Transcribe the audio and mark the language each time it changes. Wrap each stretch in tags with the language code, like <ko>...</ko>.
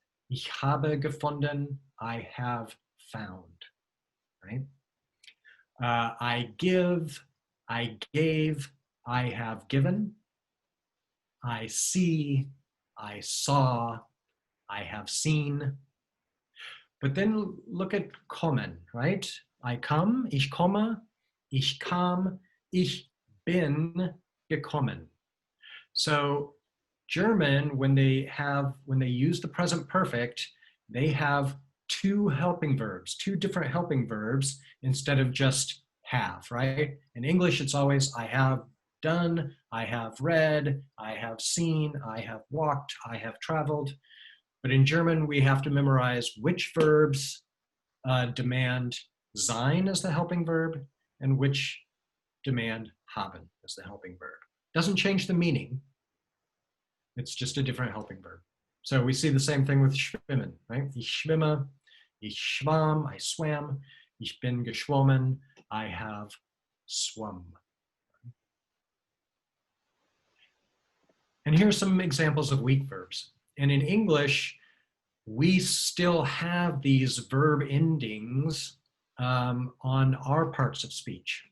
<de>Ich habe gefunden,</de> <en>I have found. Right? I give, I gave, I have given. I see, I saw, I have seen. But then look at kommen, right? I come,</en> <de>ich komme, ich kam, ich bin gekommen.</de> <en>So German, when they use the present perfect, they have two different helping verbs instead of just have, right? In English, it's always I have done, I have read, I have seen, I have walked, I have traveled. But in German, we have to memorize which verbs demand sein as the helping verb and which demand haben as the helping verb. Doesn't change the meaning. It's just a different helping verb. So we see the same thing with schwimmen, right?</en> <de>Ich schwimme, ich schwamm,</de> <en>I swam,</en> <de>ich bin geschwommen,</de> <en>I have swum. And here's some examples of weak verbs. And in English, we still have these verb endings on our parts of speech.</en>